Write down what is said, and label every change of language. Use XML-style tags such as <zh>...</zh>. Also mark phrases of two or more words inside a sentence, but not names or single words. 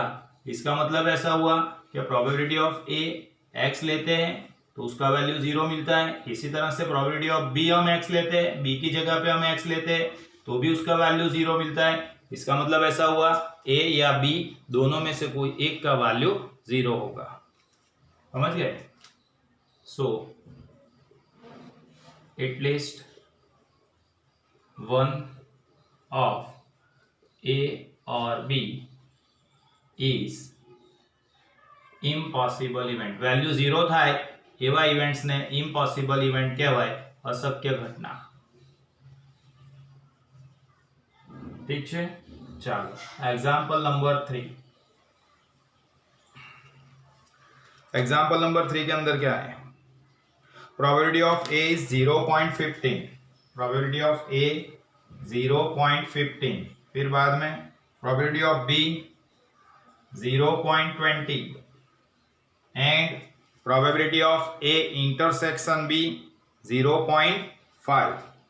<hi>इसका मतलब ऐसा हुआ कि</hi> <en>probability of A</en> <hi>x लेते हैं तो उसका वैल्यू 0 मिलता है। इसी तरह से</hi> <en>probability of B</en> <hi>हम x लेते हैं, B की जगह पे हम x लेते हैं तो भी उसका वैल्यू 0 मिलता है। इसका मतलब ऐसा हुआ A या B दोनों में से कोई एक का वैल्यू 0 होगा। समझ गए।</hi> <en>so atleast one of A और B is impossible event।</en> <gu>वैल्यू 0 થાય એવા ઇવેન્ટ્સ ને</gu> <en>impossible event</en> <gu>કહેવાય, અશક્ય ઘટના। ठीक છે, ચાલો</gu> <en>example number</en> <gu>3।</gu> <en>example number</en> <hi>3 के अंदर क्या है,</hi> <en>probability of A is 0.15, probability of A 0.15,</en> <hi>फिर बाद में</hi> <en>probability of B 0.20 and probability of A intersection B 0.5.</en>